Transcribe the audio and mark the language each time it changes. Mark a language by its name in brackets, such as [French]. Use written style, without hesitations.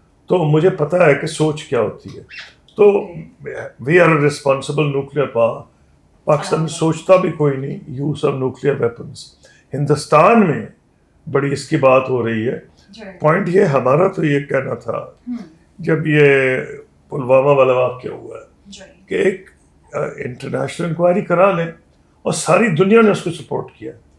[Urdu] تو مجھے پتہ ہے کہ سوچ کیا ہوتی ہے. [English] تو we are a responsible nuclear power. [Urdu] Pakistan سوچتا بھی کوئی نہیں [English] use of nuclear weapons. [Urdu] Hindustan میں بڑی اس کی بات ہو رہی ہے. پوائنٹ یہ ہمارا تو یہ کہنا تھا جب یہ پلوامہ والا واقعہ ہوا ہے کہ ایک انٹرنیشنل انکوائری کرا لیں, اور ساری دنیا نے اس کو سپورٹ کیا.